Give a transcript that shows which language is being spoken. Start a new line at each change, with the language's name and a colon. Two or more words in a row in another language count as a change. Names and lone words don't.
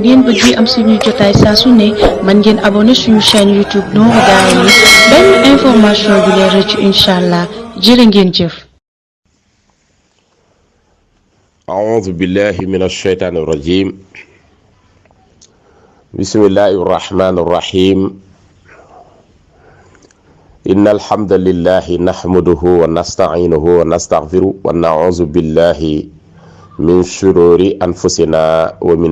Wolof: ngeen bëggee am suñuy jotaay saa su ne mën ngeen abonné suñu chaîne YouTube Nourou Darayni benn information du leen rëcc
Arabic: إن شاء الله
Wolof: jërë ngeen jëf.
Arabic: أعوذ بالله من الشيطان الرجيم بسم الله الرحمن الرحيم إن الحمد لله نحمده ونستعينه ونستغفره ونعوذ بالله من شرور أنفسنا ومن